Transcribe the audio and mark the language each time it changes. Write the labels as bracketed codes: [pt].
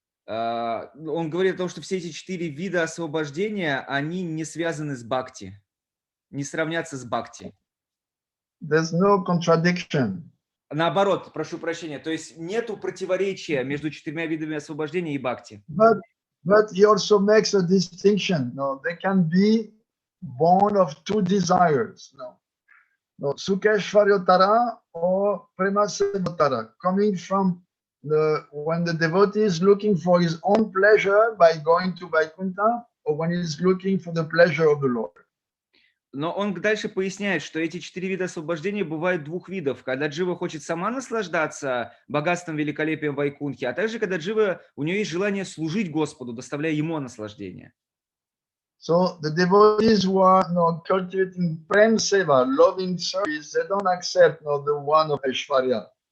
[ru] Он говорит о том, что все эти 4 вида освобождения, они не связаны с бхакти, не сравнятся с бхакти. [en] There's no contradiction. [ru] Наоборот, прошу прощения, то есть нету противоречия между 4 видами освобождения и бхакти. [en] But he also makes a distinction. No, they can be born of 2 desires. No, Sukeshvaryotara or Premasevotara, coming from when the devotee is looking for his own pleasure by going to Vaikuntha, or when he is looking for the pleasure of the Lord. [ru] Но он дальше поясняет, что эти 4 вида освобождения бывают 2 видов. Когда джива хочет сама наслаждаться богатством, великолепием Вайкунхи, а также когда джива, у нее есть желание служить Господу, доставляя ему наслаждение. [en] So the devotees who are cultivating prem seva, loving service, they don't accept the one of Aishwarya.